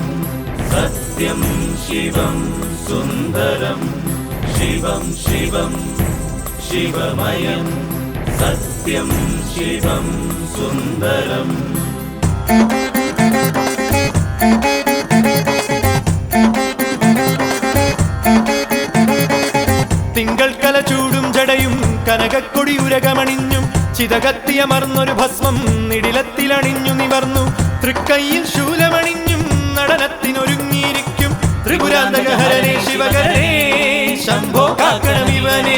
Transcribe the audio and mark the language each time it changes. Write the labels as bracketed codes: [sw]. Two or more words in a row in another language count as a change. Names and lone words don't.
[sa] सत्यं शिवं सुन्दरं शिवं शिवं शिवमयं सत्यं शिवं सुन्दरम्. [ml] തിങ്കൾ കല ചൂടും ജടയും കനകക്കൊടി ഉരകമണിഞ്ഞും ചിതകത്തിയമർന്നൊരു ഭസ്മം നിടിലത്തിലണിഞ്ഞു നിവർന്നു തൃക്കൈയിൽ ശൂലമണിഞ്ഞും നടനത്തിനൊരുങ്ങിയിരിക്കും ത്രിപുരാന്തകഹരനേ ശിവകരനേ ശംഭോ കാക്കണമിവനേ.